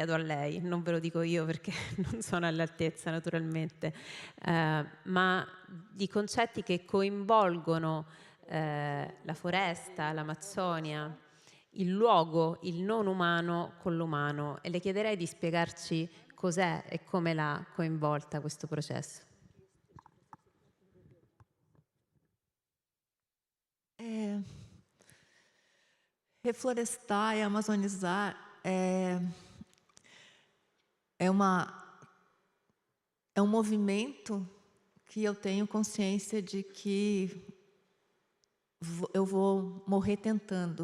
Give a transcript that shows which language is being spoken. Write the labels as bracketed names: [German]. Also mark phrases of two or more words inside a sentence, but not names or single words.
[Italian] a lei, non ve lo dico io perché non sono all'altezza naturalmente, ma di concetti che coinvolgono la foresta, l'Amazzonia, il luogo, il non umano con l'umano, e le chiederei di spiegarci cos'è e come l'ha coinvolta questo processo. [Portuguese] Reflorestar e amazonizar é um movimento que eu tenho consciência de que eu vou morrer tentando.